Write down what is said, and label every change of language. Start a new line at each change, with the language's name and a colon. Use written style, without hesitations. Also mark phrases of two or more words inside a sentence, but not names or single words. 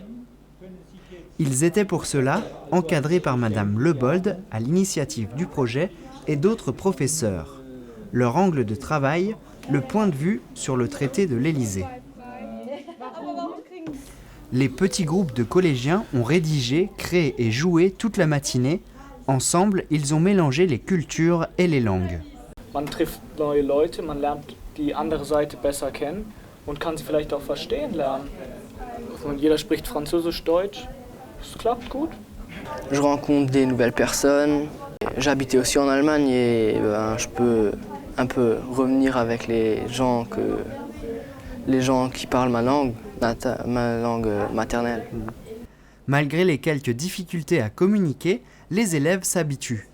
French: Ils étaient pour cela encadrés par Madame Lebold à l'initiative du projet et d'autres professeurs. Leur angle de travail, le point de vue sur le traité de l'Élysée. Les petits groupes de collégiens ont rédigé, créé et joué toute la matinée. Ensemble, ils ont mélangé les cultures et les langues.
German: Man trifft neue Leute, man lernt die andere Seite besser kennen und kann sie vielleicht auch verstehen lernen. Und jeder spricht Französisch, Deutsch. Ça klappt gut.
French: Je rencontre des nouvelles personnes. J'habitais aussi en Allemagne et je peux un peu revenir avec les gens qui parlent ma langue maternelle. Malgré les quelques difficultés à communiquer, les élèves s'habituent.